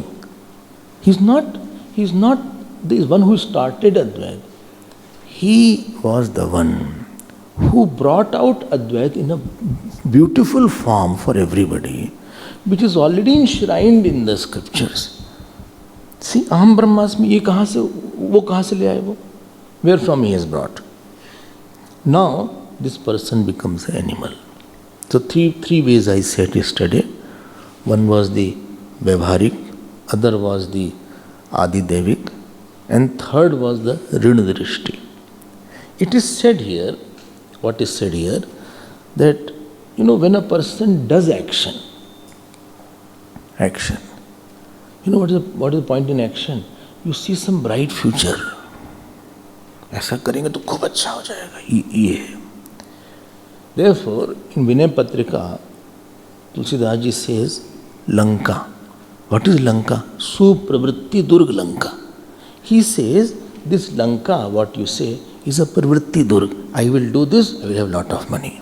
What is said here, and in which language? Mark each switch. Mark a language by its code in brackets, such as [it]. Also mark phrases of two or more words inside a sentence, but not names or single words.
[en] He is not the one who started Advaita. He was the one who brought out Advaita in a beautiful form for everybody, which is already enshrined in the scriptures. See, [sa] अहं ब्रह्मास्मि, [hi] ये कहाँ से, वो कहाँ से ले आये वो? [en] Where from he has brought? Now, this person becomes an animal. So three ways I said yesterday. One was the Vyavharik, other was the Adidevik, and third was the Rinadrishti. It is said here, what is said here, that, when a person does action, what is the point in action? You see some bright future. [hi] ऐसा करेंगे तो खूब अच्छा हो जाएगा, ये है. [en] Therefore, in Vinay Patrika, Tulsidas ji says, Lanka. What is Lanka? Supravritti Durg Lanka. He says this Lanka, what you say, is a pravritti durg. I will do this, I will have lot of money.